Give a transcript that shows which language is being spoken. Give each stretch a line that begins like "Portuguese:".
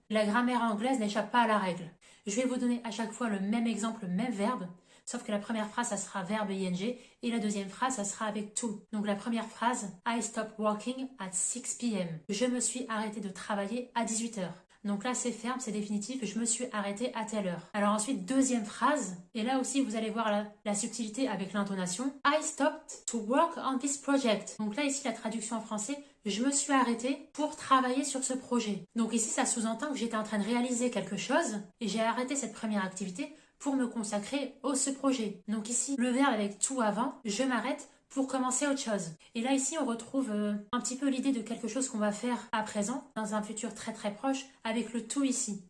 French: La grammaire anglaise n'échappe pas à la règle. Je vais vous donner à chaque fois le même exemple, le même verbe, sauf que la première phrase, ça sera verbe ing et la deuxième phrase, ça sera avec to. Donc la première phrase,
English: I stopped working at 6 p.m.
French: Je me suis arrêté de travailler à 18 heures. Donc là, c'est ferme, c'est définitif, je me suis arrêtée à telle heure. Alors ensuite, deuxième phrase, et là aussi, vous allez voir la subtilité avec l'intonation.
English: I stopped to work on this project.
French: Donc là, ici, la traduction en français, je me suis arrêtée pour travailler sur ce projet. Donc ici, ça sous-entend que j'étais en train de réaliser quelque chose et j'ai arrêté cette première activité pour me consacrer à ce projet. Donc ici, le verbe avec to avant, je m'arrête pour commencer autre chose. Et là, ici, on retrouve un petit peu l'idée de quelque chose qu'on va faire à présent, dans un futur très très proche, avec le to ici.